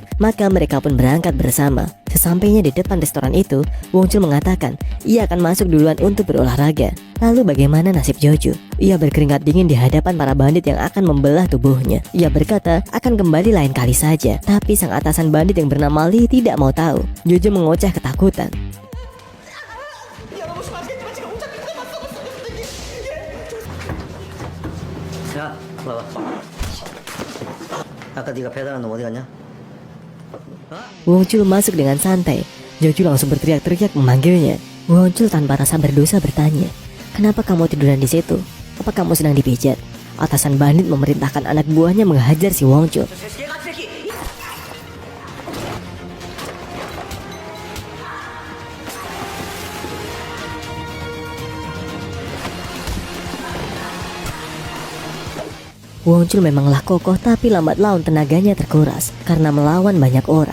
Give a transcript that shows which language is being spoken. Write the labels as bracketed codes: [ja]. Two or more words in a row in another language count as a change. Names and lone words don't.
[id] Maka mereka pun berangkat bersama. Sesampainya di depan restoran itu, Wonchul mengatakan ia akan masuk duluan untuk berolahraga. Lalu bagaimana nasib Jojo? Ia berkeringat dingin di hadapan para bandit yang akan membelah tubuhnya. Ia berkata akan kembali lain kali saja. Tapi sang atasan bandit yang bernama Lee tidak mau tahu. Jojo mengoceh ketakutan. [ko] 야, 봐봐. 아까 네가 배달한 놈 어디 갔냐? [id] Wonchul masuk dengan santai. Jojo langsung berteriak-teriak memanggilnya. Wonchul tanpa rasa berdosa bertanya, kenapa kamu tiduran di situ? Apa kamu sedang dipijat? Atasan bandit memerintahkan anak buahnya menghajar si Wonchul. Wonchul memanglah kokoh, tapi lambat laun tenaganya terkuras karena melawan banyak orang.